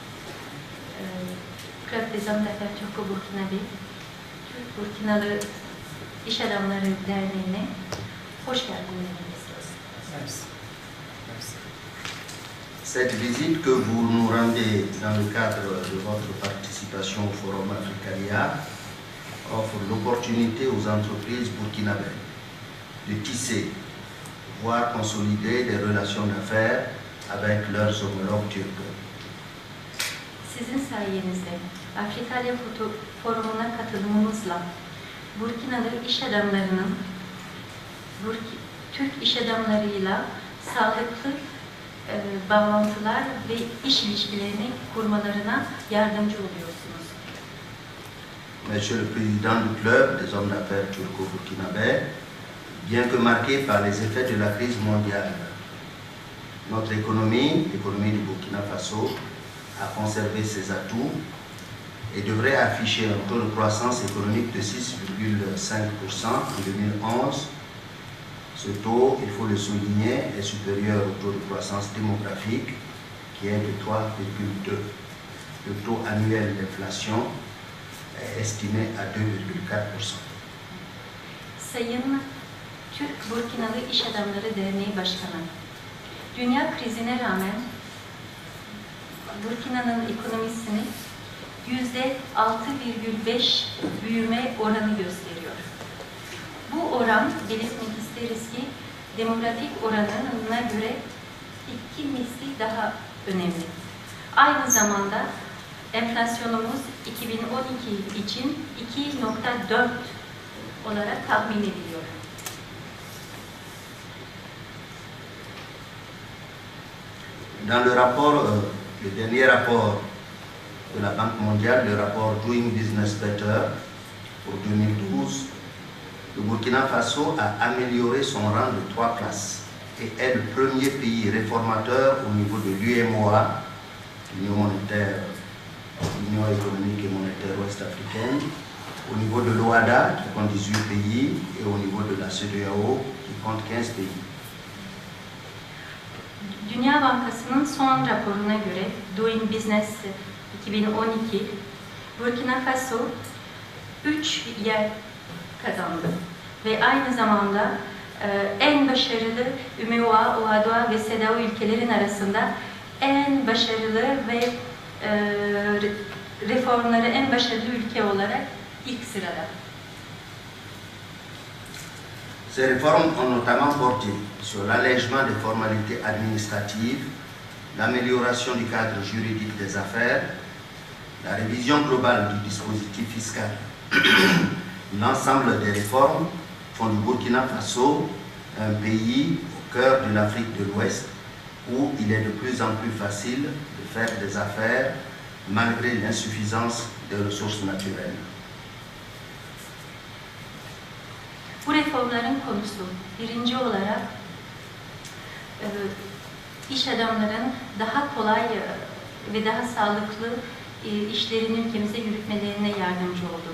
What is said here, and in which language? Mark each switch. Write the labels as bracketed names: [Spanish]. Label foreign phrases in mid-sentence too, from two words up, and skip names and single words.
[French] Club des Hommes d'Affaires Turco-Burkinabé, [Turkish] Türk Burkinalı İş Adamları Derneği'ne hoş geldiniz demek istiyoruz. [French] Merci. Merci. Cette visite que vous nous rendez dans le cadre de votre participation au Forum Africaria offre l'opportunité aux entreprises burkinabées de tisser, voire consolider des relations d'affaires avec leurs homologues turcs. [Turkish] Sizin sayenizde Afrikalya Forumu'na katılımımızla Burkinalı iş adamlarının Türk iş adamlarıyla sağlıklı bağlantılar ve iş ilişkilerini kurmalarına yardımcı oluyorsunuz. [French] Monsieur le Président du Club des hommes d'affaires turco-burkinabé, bien que marquée par les effets de la crise mondiale, notre économie, l'économie du Burkina Faso, a conservé ses atouts et devrait afficher un taux de croissance économique de 6,5% en 2011. Ce taux, il faut le souligner, est supérieur au taux de croissance démographique qui est de 3,2%. Le taux annuel d'inflation est estimé à 2,4%. [Turkish] Sayın Türk Burkinalı İş Adamları Derneği Başkanı, dünya krizine rağmen Burkina'nın ekonomisini %6,5 büyüme oranı gösteriyor. Bu oran, belirtmek isteriz ki, demografik oranına göre 2 misli daha önemli. Aynı zamanda enflasyonumuz 2012 için 2,4 olarak tahmin ediliyor. [French] Dans le rapport, le dernier rapport de la Banque mondiale, le rapport Doing Business Better pour 2012, le Burkina Faso a amélioré son rang de 3 classes et est le premier pays réformateur au niveau de l'UMOA, l'Union économique et monétaire ouest-africaine, au niveau de l'OADA, qui compte 18 pays, et au niveau de la CEDEAO, qui compte 15 pays. [Turkish] Dünya Bankası'nın son raporuna göre Doing Business 2012, Burkina Faso 3 yer kazandı ve aynı zamanda en başarılı UMOA, OADA ve CEDEAO ülkelerin arasında en başarılı ve reformları en başarılı ülke olarak ilk sırada. [French] Ces réformes ont notamment porté sur l'allègement des formalités administratives l'amélioration du cadre juridique des affaires, la révision globale du dispositif fiscal. L'ensemble des réformes font du Burkina Faso un pays au cœur de l'Afrique de l'Ouest où il est de plus en plus facile de faire des affaires malgré l'insuffisance des ressources naturelles. [Turkish] Bu reformların konusu birinci olarak iş adamların daha kolay ve daha sağlıklı işlerini ülkemize yürütmelerine yardımcı oldu.